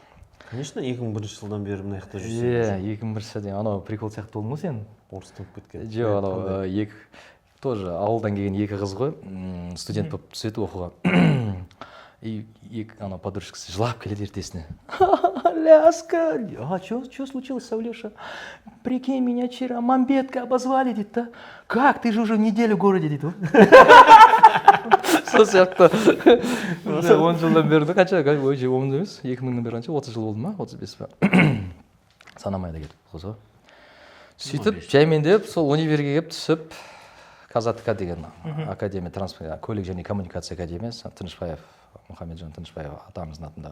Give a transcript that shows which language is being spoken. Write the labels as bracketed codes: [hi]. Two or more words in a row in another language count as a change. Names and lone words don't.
[kk] Конечно, 2001 жылдан бері мына жақта жүрсің. Иә, 2001 жылдан анау прикол сияқты болдың ғой сен. Орыстанып кеткен. Жоқ, анау екі тоже ауылдан келген екі қыз ғой, студент болып түседі оқуға. И екі анау подружкасы жылап келеді ертесіне. [ru] Ляска, а что случилось, Савлеша? Прикинь, меня вчера Мамбетка обозвали, [kk] дейді да. [ru] Как, ты же уже неделю в городе, [kk] дейді. Сол сияқты. 10 жылдан бері қанша, өте 10 емес, 2000-нен бері қанша, 30 жыл болды ма, 35 па. Санамай да кетіп қозы. Сөйтіп, жаймендеп, сол универге келіп түсіп, Казатка деген академия, көлік және коммуникация академиясы, Тынышбаев, Мұхамеджан Тынышбаев атамыздың атында.